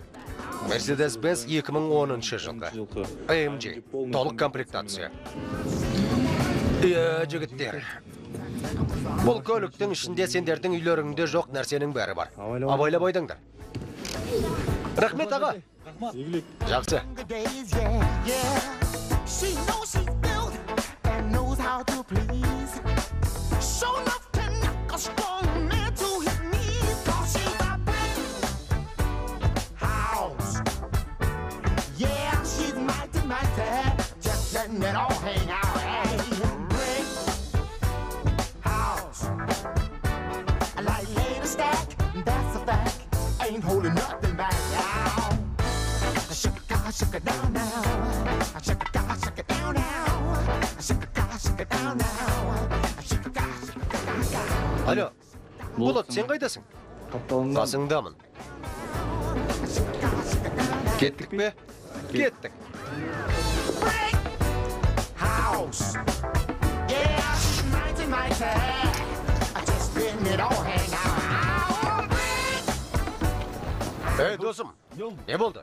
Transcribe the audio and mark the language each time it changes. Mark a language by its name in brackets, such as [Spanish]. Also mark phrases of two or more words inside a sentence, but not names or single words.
[Kazakh] Mercedes-Benz 2010 жылғы. AMG, толық комплектация. Жігіттер, бұл көліктің ішінде сендердің үйлеріңде жоқ нәрсенің бәрі бар. Абайлап ойдыңдар. Рахмет, аға. Жақсы. [English] She knows she's built and knows how to please. So enough to knock a strong man to his knees. Cause she's a brick house. Yeah, she's mighty, mighty. Just letting it all hang out. Hey, brick house. I like laid a stack, that's a fact. Ain't holding nothing back now. Shake it down now. Shake it down now. Shake it down now. [Kazakh] Алло, Болот, сен қайдасың? Қасыңдамын. Кеттік бе? Кеттік. Досым, не болды?